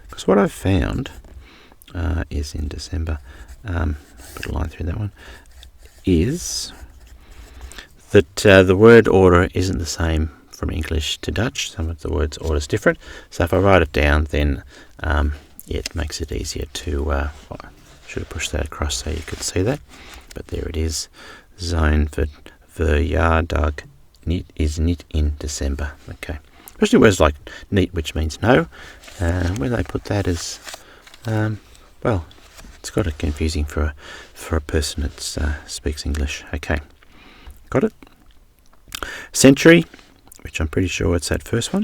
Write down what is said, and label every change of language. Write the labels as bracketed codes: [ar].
[en] Because what I've found is in December, put a line through that one, is that the word order isn't the same from English to Dutch. Some of the words order is different. So if I write it down, then it makes it easier to... I should have pushed that across so you could see that. But there it is. [nl] Zijn verjaardag is niet in December. [en] Okay. Especially words like niet, which means no. When they put that as... it's got it confusing for a person that speaks English. Okay. Got it? Century, which I'm pretty sure it's that first one.